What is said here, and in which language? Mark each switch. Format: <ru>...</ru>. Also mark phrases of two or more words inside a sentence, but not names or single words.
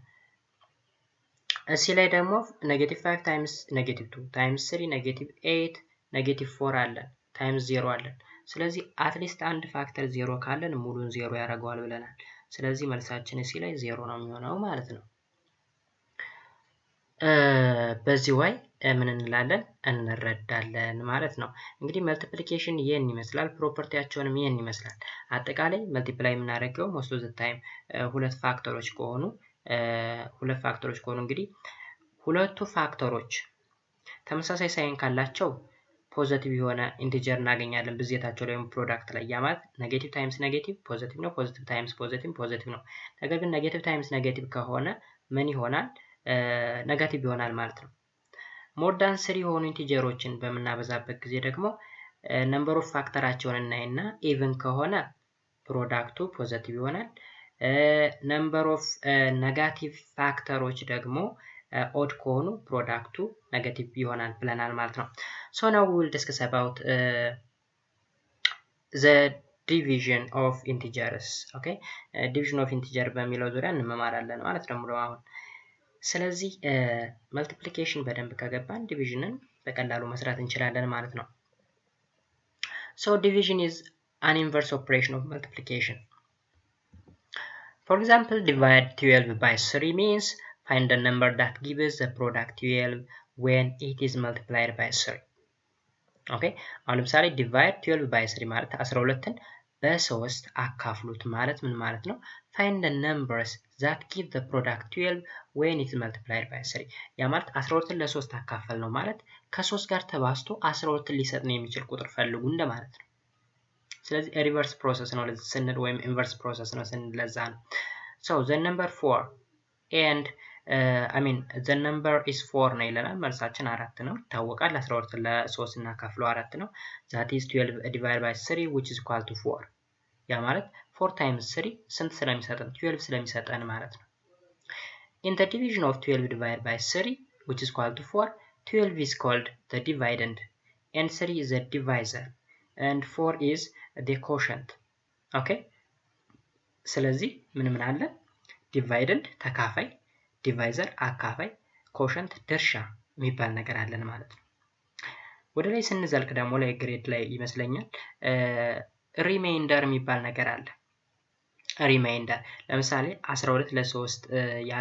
<am>እዚህ ላይ ደግሞ -5 times -2 times 3 -8 -4 አለን times 0 አለን ስለዚህ አትሊስት አንድ ፋክተር 0 ካለን ሙሉን 0 ያደርገዋል ብለናል ስለዚህ መልሳችን እዚህ ላይ 0 ነው የሚሆነው ማለት ነው በዚህ way ምን እንላለን እንረዳለን ማለት ነው እንግዲህ መልቲፕሊኬሽን ይሄን ይመስላል ፕሮፐርቲያቸውንም ይሄን ይመስላል አጠቃላይ መልቲፕላይ የምናደርገው</am> <en>most of the time</en> <am>ሁለት ፋክተሮች ከሆኑ እንግዲህ ሁለቱ ፋክተሮች ተመሳሳይ ሳይን ካላቸው ፖዚቲቭ የሆነ ኢንቲጀር እናገኛለን ብዜታቸው ላይ ፕሮዳክት ላይ ያማት</am> <en>negative times negative</en> <am>ፖዚቲቭ ነው</am> <en>positive times positive</en> <am>ነው ነገር ግን</am> <en>negative times negative</en> <am>ከሆነ ምን ይሆናል ኔጋቲቭ ይሆናል ማለት ነው</am> <en>more than</en> <am>3 የሆኑ ኢንቲጀሮችን በመናበዛበት ጊዜ ደግሞ</am> <en>number of factor</en> <am>እናይና ኢቭን ከሆነ ፕሮዳክቱ ፖዚቲቭ ይሆናል</am> <en>number of negative factors</en> <am>ደግሞ ኦድ ከሆኑ ፕሮዳክቱ ኔጋቲቭ ይሆናል ብለናል ማለት ነው</am> <en>so now we will discuss about the division of integers okay division of integer</en> <am>በሚለው ዙሪያ እንመማራለን ማለት ነው አሁን ስለዚህ</am> <en>multiplication</en> <am>በደንብ ከገባን divisionን በቀላሉ መስራት እንችላለን ማለት ነው</am> <en>so division is an inverse operation of multiplication for example divide 12 by 3 means find the number that gives the product 12 when it is multiplied by 3 okay</en> <am>አሁን ለምሳሌ</am> <en>divide 12 by 3</en> <am>ማለት 12ን በ3 አካፍሉት ማለት ምን ማለት ነው</am> <en>find the numbers that give the product 12 when it is multiplied</en> <am>by 3 ያ ማለት 12ን ለ3 አካፈል ነው ማለት ከ3 ጋር ተባዝቶ 12ን ሊሰጥ ነው የሚችል ቁጥር ፈልጉ እንደማለት ነው ስለዚህ ሪቨርስ ፕሮሰስ ነው ለዚህ ስንል ወይም ኢንቨርስ ፕሮሰስ ነው ስንል ለዛ ነው</am> <en>so the number 4 and the number is 4</en> <am>ነው ይለናል መልሳችን 4 ነው ታወቃል 12 ለ3 እናካፍለው 4 ነው</am> <en>that is 12 divided by 3 which is equal to 4</en> <am>ያ ማለት 4 times 3 ስንት ስለሚሰጠን 12 ስለሚሰጠን ማለት ነው</am> <en>in the division of 12 divided by 3 which is equal to 4 12 is called the dividend and 3 is the divisor and 4 is the quotient okay</en> <am>ስለዚህ ምን አለ dividend ተካፋይ divisor አካፋይ quotient ድርሻ የሚባል ነገር አለን ማለት ነው ወደ ላይ ስንዘልቅ ደግሞ ላይ ግሬድ ላይ ይመስለኛል ሪማይንደር የሚባል ነገር አለ ሪማይንደር ለምሳሌ 12 ለ3 ያለ</am>